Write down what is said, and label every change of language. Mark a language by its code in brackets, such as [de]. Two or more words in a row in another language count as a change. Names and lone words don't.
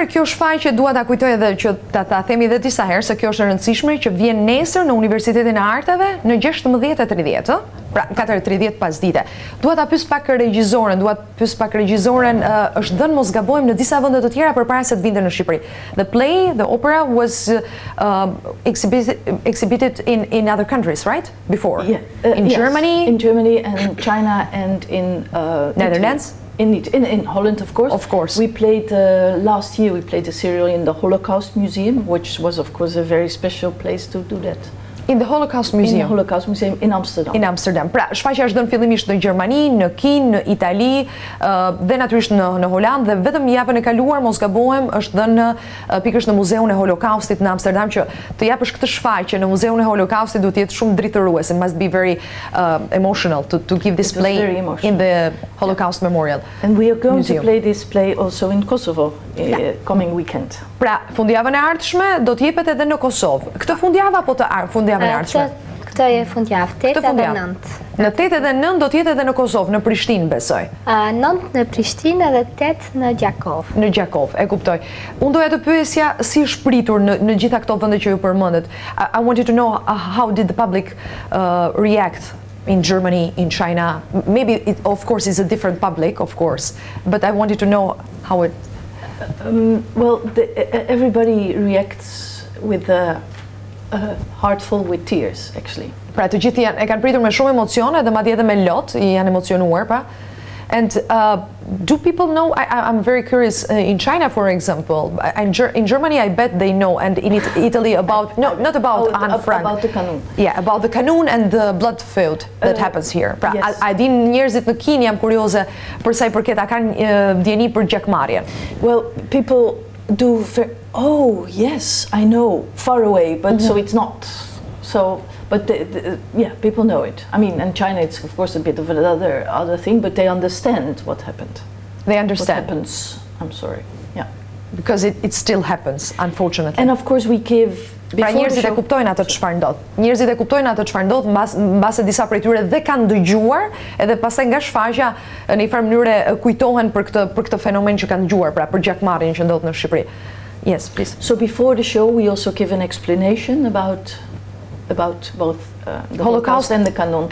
[sq] Kjo shfaqje dua ta kujtoj edhe që ta themi edhe disa herë se kjo është e rëndësishme që vjen nesër në Universitetin e Arteve në 16:30, pra 4:30 pasdite. Dua ta pyes pak regjizoren, është dhënë mos gabojmë në disa vende të tjera përpara se të vinte në Shqipëri. [en] The opera was exhibited in other countries, right? Before. Yeah, in yes, Germany, in Germany and China and in Netherlands. In Holland, of course. Of course. We played last year. We played a serial in the Holocaust Museum, which was, of course, a very special place to do that. In the Holocaust Museum. In the Holocaust Museum in Amsterdam. In Amsterdam. [sq] Pra, shfaqja është dhënë fillimisht në Gjermani, në Kinë, në Itali dhe natyrisht në Holand, dhe vetëm javën e kaluar, mos gabohem, është dhënë pikërisht në Muzeun e Holokaustit në Amsterdam, që të japësh këtë shfaqje në Muzeun e Holokaustit duhet të jetë shumë dritëruese. [en] It must be very emotional to give this play in the Holocaust Memorial. And we are going to play this play also in Kosovo coming weekend. [sq] Pra, fundjavën e ardhshme do të jepet edhe në Kosovë. Këtë fundjavë apo fundjavën e ardhshme? Këtë e fundjavë, 8 dhe 9. Në 8 dhe 9 do të jetë edhe në Kosovë, në Prishtinë besoj. 9 në Prishtinë dhe 8 në Gjakov. Në Gjakov, e kuptoj. Unë doja të pyesja si është pritur në gjitha këto vende që ju përmendet. [en] I wanted to know how did the public react in Germany, in China. Maybe it, of course, is a different public, of course, but I wanted to know how it. Well, everybody reacts with heartful with tears, actually. [sq] Pra, të gjithë e kanë pritur me shumë emocione dhe madje edhe me lot, janë emocionuar, pra. [en] And do people know, I'm very curious, in China, for example, in Germany, I bet they know, and in Italy about, no, not about Anne Frank. About the kanun. Yeah, about the kanun and the blood feud that happens here. [sq] Pra, [en] yes. [sq] a din njerëzit në Kinë, jam kurioze për sa I përket, a kanë djeni për gjakmarrjen? [en] Well, people do, oh, yes, I know, far away, but so it's not, so... But yeah, people know it. I mean, in China, it's of course a bit of another other thing, but they understand what happened. They understand. What happens. I'm sorry. Yeah. Because it still happens, unfortunately. And of course, we give. [sq] Pra njerëzit e kuptojnë atë çfarë ndodh. Njerëzit e kuptojnë atë çfarë ndodh, mbase disa prej tyre dhe kanë dëgjuar, edhe pastaj nga shfaqja në një farë mënyrë kujtohen për këtë fenomen që kanë dëgjuar, pra për gjakmarrjen që ndodh në Shqipëri. [en] Yes, please. So before the show, we also give an explanation about about both the Holocaust and the canon.